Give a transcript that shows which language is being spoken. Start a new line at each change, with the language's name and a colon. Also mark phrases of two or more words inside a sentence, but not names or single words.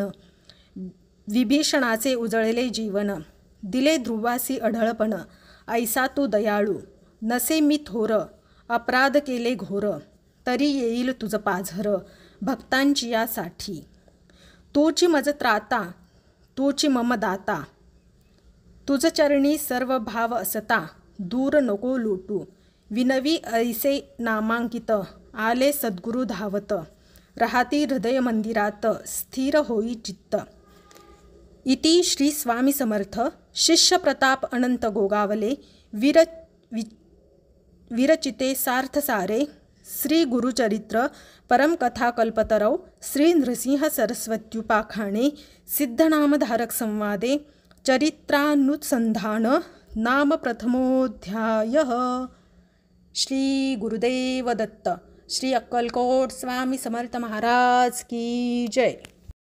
Marathi: विभीषणाचे उजळले जीवन. दिले ध्रुवासी अढळपण ऐसा तू दयाळू. नसे मी थोर अपराध केले घोर. तरी येईल तुझ पाझर भक्तांची यासाठी. तूची मज त्राता, तूची मम दाता, तुझ चरणी सर्व भाव असता, दूर नको लुटू. विनवी ऐसे नामांकित, आले सद्गुरु धावत, राहती हृदय मंदिरात, स्थिर होई चित्त.
Sanskrit: इति श्री स्वामी समर्थ शिष्य प्रताप अनंत गोगावले विरचिते सार्थसारे श्री गुरुचरित्र परमकथा कल्पतरौ श्री नृसिंह सरस्वत्युपाख्याने सिद्धनामधारक संवादे चरित्रानुसंधान नाम प्रथमोऽध्यायः.
Marathi: श्री गुरुदेव दत्त.
Hindi: श्री अक्कलकोट स्वामी समर्थ महाराज की जय.